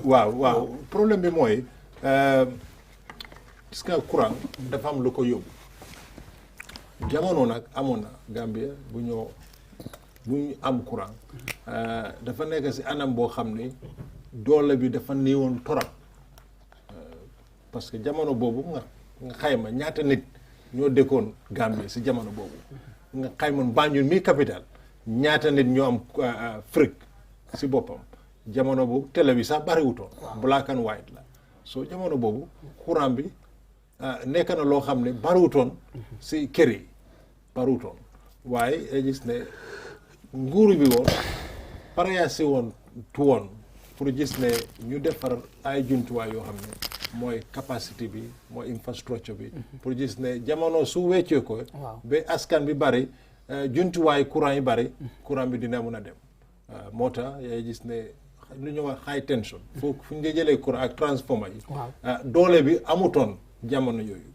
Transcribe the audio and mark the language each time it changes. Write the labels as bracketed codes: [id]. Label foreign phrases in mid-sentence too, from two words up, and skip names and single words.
[wo] waaw problème bi mooy gis nga courant dafa am lu ko yóbbu jamono nag amoon na Gambia bu ñu am courant dafa nekk si anam boo xam ni doole bi dafa néewoon torop parce que jamono boobu nga xayma ñaata nit ñoo dëkkoon Gambie si jamono boobu nga xayma Banjul mi capital ñaata nit ñoo am fric si boppam jamono boobu télé bi sax bariwutoon [en] black and white [wo] la so jamono boobu courant bi nekk na loo xam ne bariwutoon si kër yi bariwutoon waaye gis ne nguuru bi woon pare si woon pour gis ne ñu defar ay jumtuwaay yoo xam ne mooy capacité bi mooy infrastructure bi pour gis ne jamono su weccee ko ba askan bi bari jumtuwaay courant yi bari courant bi dina mun a dem moo tax yaay gis ne lu ñu wax [en] high tension [wo] fu ñu jëlee courant ak transformer yi doole bi amutoon jamono yooyu